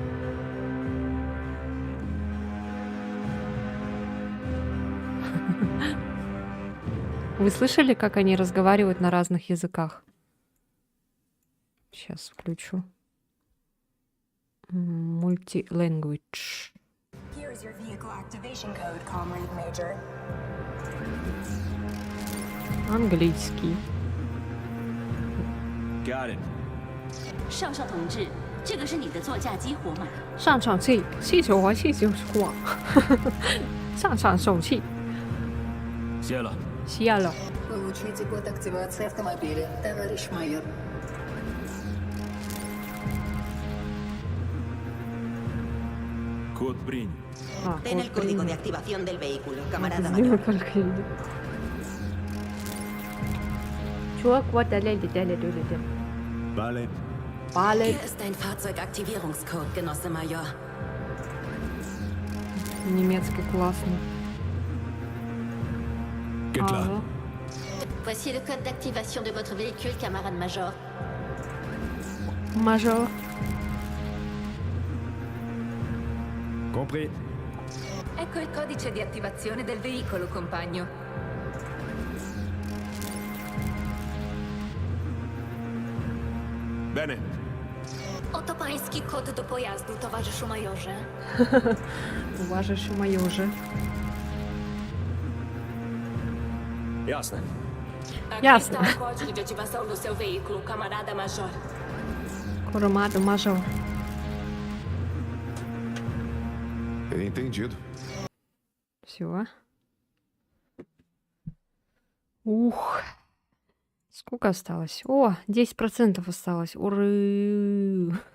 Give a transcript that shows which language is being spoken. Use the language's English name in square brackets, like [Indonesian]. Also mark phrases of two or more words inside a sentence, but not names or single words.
[Russian] Вы слышали, как они разговаривают на разных языках? Сейчас включу. [English] Multi-language. Here's your vehicle activation code, Comrade Major. [Russian] Английский. [English] Got it. [Chinese] 上校同志，这个是你的座驾激活码。上场气，气球和气球火。上场手气。谢了。谢了。 [Russian] Получите код активации автомобиля, товарищ майор. Код принят. [Spanish] Ten el código de activación del vehículo, camarada [Russian] Сделай [Spanish] mayor. [Russian] только видео. Чувак, вот далее. [Spanish] Vale. [Russian] Палец. [German] Hier ist dein Fahrzeugaktivierungscode, Genosse Major. [Russian] Немецкий классный. [German] Geht klar. [Russian] Ага. [French] Voici le code d'activation de votre véhicule, camarade major. [Russian] Мажор. [French] Compris. [Italian] Ecco il codice di attivazione del veicolo, compagno. Bene. [Polish] Oto pański kod do pojazdu, towarzyszu majorze. [Russian] Уважаешь майоже. [Polish] Jasne. [Portuguese] Aqui [Polish] Jasne. [Portuguese] está o código de ativação do seu veículo, camarada major. [Russian] Курамада мажор. [Spanish] Entendido. [Russian] Все. Ух, сколько осталось? О, 10% осталось. Уры.